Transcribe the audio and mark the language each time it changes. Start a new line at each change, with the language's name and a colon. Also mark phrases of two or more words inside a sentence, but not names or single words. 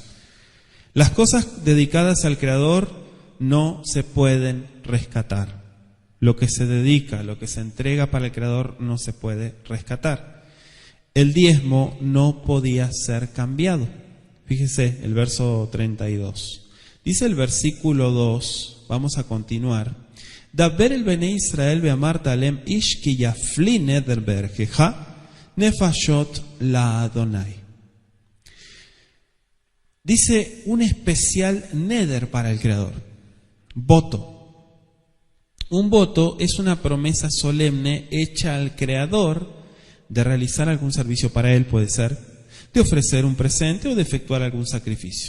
Spanish: Las cosas dedicadas al Creador no se pueden rescatar. Lo que se dedica, lo que se entrega para el Creador no se puede rescatar. El diezmo no podía ser cambiado. Fíjese el verso 32. Dice el versículo 2, vamos a continuar.
Hebrew: דבר אל בני ישראל ואמרת אלהם איש כי יפלא נדר בערכך נפשת ליהוה.
Spanish: Dice un especial neder para el Creador. Voto. Un voto es una promesa solemne hecha al Creador de realizar algún servicio para Él, puede ser, de ofrecer un presente o de efectuar algún sacrificio.